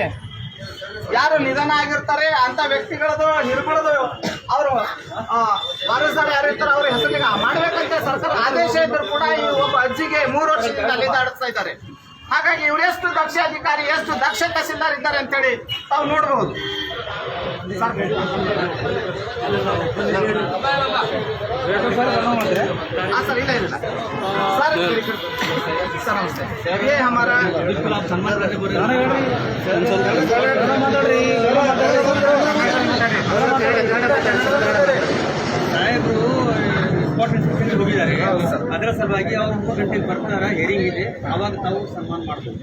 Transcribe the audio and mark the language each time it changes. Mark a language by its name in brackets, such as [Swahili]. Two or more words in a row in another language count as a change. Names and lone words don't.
[Kannada] ಯಾರು ನಿಧನ ಆಗಿರ್ತಾರೆ ಅಂತ ವ್ಯಕ್ತಿಗಳದು ನಿರ್ಬಳದು ಅವರು ವಾರಸದಾರ ಯಾರು ಇರ್ತಾರೆ ಅವ್ರ ಹೆಸರಿಗೆ ಮಾಡ್ಬೇಕಂತ ಸರ್ಕಾರ ಆದೇಶ ಇದ್ರು ಕೂಡ ಈ ಒಬ್ಬ ಅಜ್ಜಿಗೆ 3 ವರ್ಷದಿಂದ ಅಲಿದಾಡಿಸ್ತಾ ಇದ್ದಾರೆ. ಹಾಗಾಗಿ ಇವ್ರು ಎಷ್ಟು ದಕ್ಷ ಅಧಿಕಾರಿ, ಎಷ್ಟು ದಕ್ಷ ತಹಸೀಲ್ದಾರ್ ಇದ್ದಾರೆ ಅಂತೇಳಿ ತಾವು ನೋಡಬಹುದು. [Hindi] हाँ सर, [Kannada] ಇಲ್ಲ ಇಲ್ಲ [Hindi] सर सर नमस्ते. ये हमारा [Kannada] ಸಾಹೇಬರು [English] important section [Kannada] ಹೋಗಿದ್ದಾರೆ. ಅದರ ಸಲುವಾಗಿ ಅವ್ರು 3 ಗಂಟೆಗೆ ಬರ್ತಾರೆ, ಹೇರಿಂಗ್ ಇದೆ, ಅವಾಗ ತಾವು ಸನ್ಮಾನ ಮಾಡ್ತಾರೆ.